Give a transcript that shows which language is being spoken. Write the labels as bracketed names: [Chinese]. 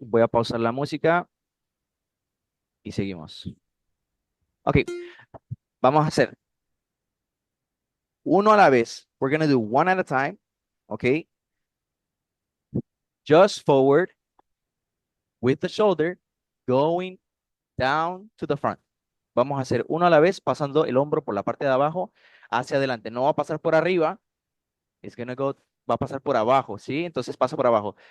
[Spanish] Voy a pausar la música y seguimos. Ok, vamos a hacer uno a la vez. [English] We're going to do one at a time. Okay, just forward with the shoulder going down to the front. [Spanish] Vamos a hacer uno a la vez, pasando el hombro por la parte de abajo hacia adelante. No va a pasar por arriba, es que no va a pasar por abajo, ¿sí? Entonces pasa por abajo.